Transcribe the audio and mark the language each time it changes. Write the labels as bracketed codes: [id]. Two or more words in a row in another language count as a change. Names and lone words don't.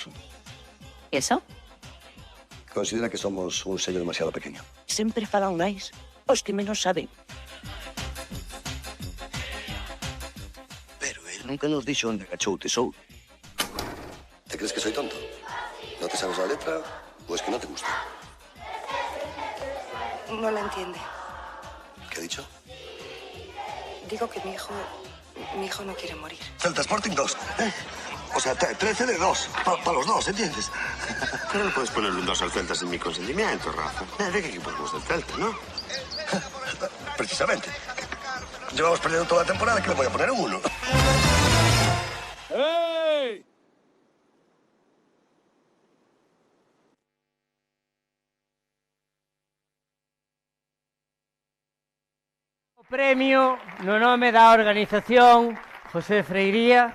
[es] ¿Eso? Considera que somos un sello demasiado pequeño. [gl] Sempre falan máis os que menos saben. Pero él nunca nos dixo onde agachou o tesouro. [es] ¿Te crees que soy tonto? ¿No te sabes la letra o es que no te gusta? No la entiende. ¿Qué ha dicho? Digo que mi hijo no quiere morir. Celta Sporting 2. O sea, 13 de 2. Para los dos, ¿entiendes? Pero no puedes ponerle un 2 al Celta sin mi consentimiento, Rafa. ¿De qué equipo somos del Celta, no? Precisamente. Llevamos perdiendo toda la temporada, que le voy a poner un 1. ¡Hey! [gl] O premio no nome da organización José Freiría.